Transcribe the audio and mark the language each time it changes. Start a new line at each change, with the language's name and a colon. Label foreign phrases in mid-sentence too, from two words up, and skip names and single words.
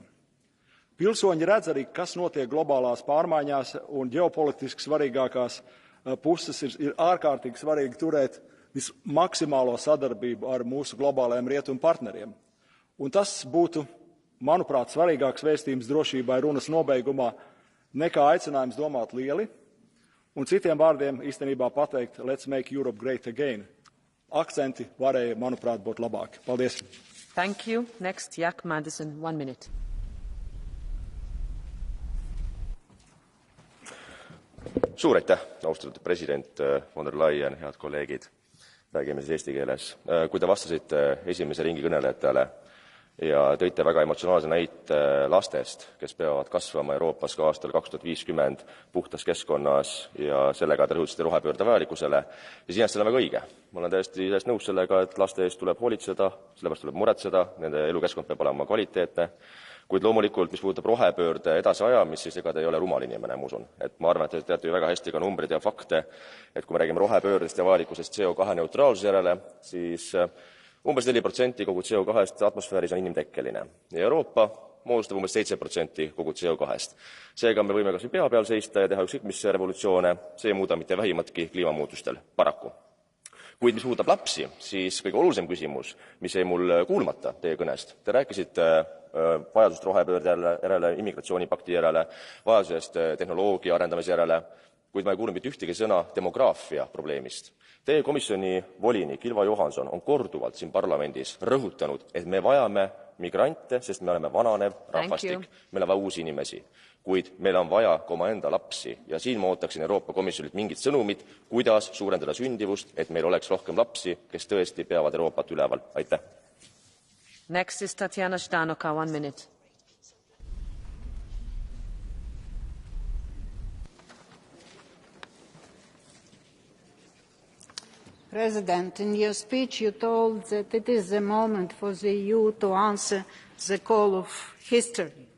Latvian: Pilsoņi redz arī, kas notiek globālās pārmaiņās un ģeopolitiski svarīgākās puses ir ārkārtīgi svarīgi turēt maksimālo sadarbību ar mūsu globālajiem rietumu partneriem. Un tas būtu, manuprāt, svarīgāks vēstījums drošībai runas nobeigumā nekā aicinājums domāt lieli un citiem vārdiem īstenībā pateikt
English: Let's make Europe great again.
Latvian: akcenti varēja, manuprāt, būt labāki. Paldies!
English: Thank you. Next, Jack Madison, 1 minute.
Estonian: Suur aitäh, austatud president von der Leyen, head kolleegid. Räägime siis eesti keeles. Kui te vastasite esimese ringi kõnelejatele ja tõite väga emotsionaalse näite lastest, kes peavad kasvama Euroopas ka aastal 2050 puhtas keskkonnas ja sellega te rõhutasite rohepöörde vajalikkusele, siis iseenesest see on väga õige. Ma olen täiesti nõus sellega, et laste eest tuleb hoolitseda, sellepärast tuleb muretseda, nende elukeskkond peab olema kvaliteetne. Kuid loomulikult, mis puudutab rohepöörde edasiajamist, siis ega te ei ole rumal inimene, ma usun. Et ma arvan, et te teate ju väga hästi ka numbreid ja fakte, et kui me räägime rohepöördest ja vajalikkusest CO2 neutraalsuse järele, siis umbes 4% kogu CO2-st atmosfääris on inimtekkeline. Ja Euroopa moodustab umbes 7% kogu CO2-st. Seega me võime kas või pea peal seista ja teha ükskõik mis revolutsioone, see ei muuda mitte vähimatki kliimamuutustel, paraku. Kuid mis puudutab lapsi, siis kõige olulisem küsimus, mis jäi mul kuulmata teie kõnest. Te rääkisite vajadusest rohepöörde järele, immigratsioonipakti järele, vajadusest tehnoloogia arendamise järele, kuid ma ei kuulnud mitte ühtegi sõna demograafia probleemist. Teie komisjoni volinik Ylva Johansson on korduvalt siin parlamendis rõhutanud, et me vajame migrante, sest me oleme vananev rahvastik, meil on vaja uusi inimesi. Kuid meil on vaja ka omaenda lapsi ja siin ma ootaksin Euroopa Komisjonilt mingit sõnumit, kuidas suurendada sündivust, et meil oleks rohkem lapsi, kes tõesti peavad Euroopat üleval. Aitäh!
English: Next is Tatjana Ždanoka, 1 minute. President, in your speech you told that it is the moment for the EU to answer the call of history.